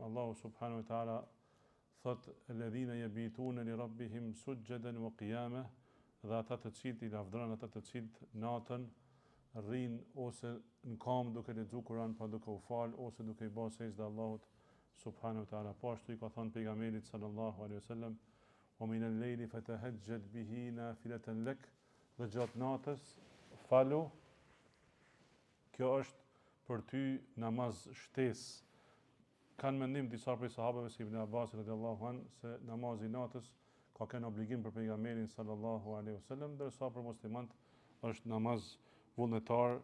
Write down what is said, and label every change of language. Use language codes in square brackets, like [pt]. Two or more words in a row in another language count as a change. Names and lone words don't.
[sq] Allahu [ar] سبحانه وتعالى [sq] thot: [ar] "الذين يبيتون لربهم سجدا وقياما", [sq] dhe ata të cilët i lavdërojnë, ata të cilët natën rrinë ose në kam duke lexuar Kur'an, pa duke u fal ose duke i bërë sejdë Allahut [ar] سبحانه وتعالى. [sq] Po ashtu i ka thënë pejgamberit [ar] صلى الله عليه وسلم: "ومن الليل فتهجد به نافلة لك", [sq] dhe gjatë natës falu. Kjo është për ty namaz shtesë. Kanë mendim disa prej sahabëve si Ibn Abbas [ar] رضي الله عنه [sq] se namazi i natës ka kënë obligim për pejgamberin [ar] صلى الله عليه وسلم, [sq] ndërsa për muslimanët është namaz vullnetar.